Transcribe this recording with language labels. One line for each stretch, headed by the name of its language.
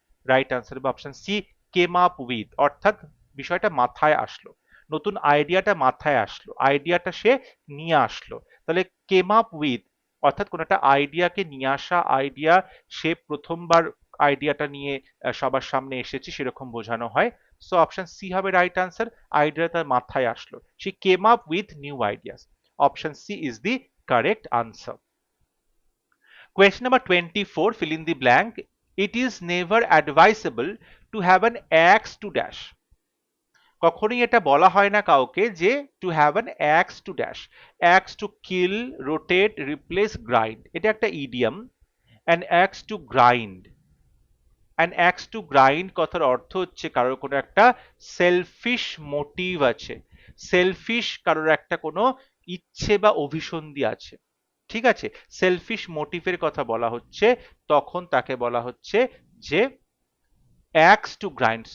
Bangla: Right answer হবে option C, came up with, অর্থাৎ বিষয়টা মাথায় আসলো, নতুন আইডিয়াটা মাথায় আসলো, আইডিয়াটা সে নিয়ে আসলো। তাহলে কেম আপ উইথ অর্থাৎ কোনো একটা আইডিয়াকে নিয়ে আসা, আইডিয়া সে প্রথমবার আইডিয়াটা নিয়ে সবার সামনে এসেছে সেরকম বোঝানো হয়।
English: so option C
Bangla: হবে
English: Right answer.
Bangla: আইডিয়া তার মাথায় আসলো,
English: she came up with new ideas. Option C is the correct answer. Question number 24, fill in the blank. It is never advisable to have an axe to dash.
Bangla: কখনোই এটা বলা হয় না কাউকে যে
English: To have an axe to dash. Axe to kill, rotate, replace, grind,
Bangla: এটা একটা idiom.
English: an axe to grind,
Bangla: an অ্যাক্স to grind কথার অর্থ হচ্ছে কারোর কোনো একটা সেলফিশ মোটিভ আছে, সেলফিশ কারোর একটা কোনো ইচ্ছে বা অভিসন্ধি আছে, ঠিক আছে, সেলফিশ মোটিভের কথা বলা হচ্ছে, তখন তাকে বলা হচ্ছে যে অ্যাক্স টু গ্রাইন্ড।